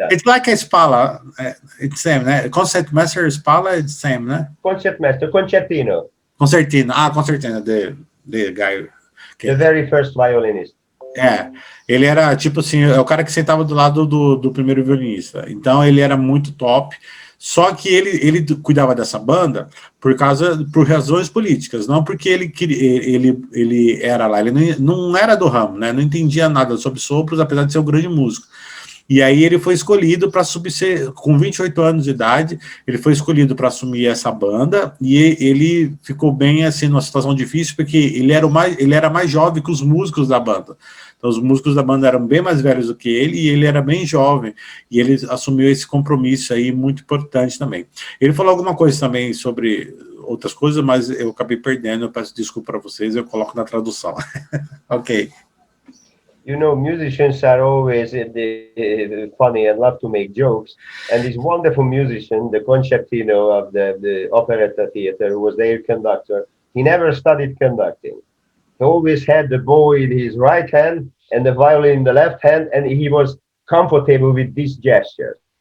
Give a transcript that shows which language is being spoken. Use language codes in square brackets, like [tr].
[en] It's like a Spala, it's same, né? Concertmaster, Spala, it's same, né? Concertmaster, concertino. Concertino, the guy. The very first violinist. [pt] Ele era, tipo assim, o cara que sentava do lado do primeiro violinista. Então, ele era muito top. Só que ele cuidava dessa banda por razões políticas, não porque ele era lá. Ele não era do ramo, né? Não entendia nada sobre sopros, apesar de ser um grande músico. E aí ele foi escolhido para com 28 anos de idade, ele foi escolhido para assumir essa banda, e ele ficou bem, assim, numa situação difícil, porque ele era mais jovem que os músicos da banda. Então, os músicos da banda eram bem mais velhos do que ele, e ele era bem jovem, e ele assumiu esse compromisso aí, muito importante também. Ele falou alguma coisa também sobre outras coisas, mas eu acabei perdendo, eu peço desculpa para vocês, eu coloco na tradução. Ok. [en] You know, musicians are always funny and love to make jokes. And this wonderful musician, the concertino of the operetta theater, who was their conductor, he never studied conducting. He always had the bow in his right hand and the violin in the left hand, and he was comfortable with these gestures.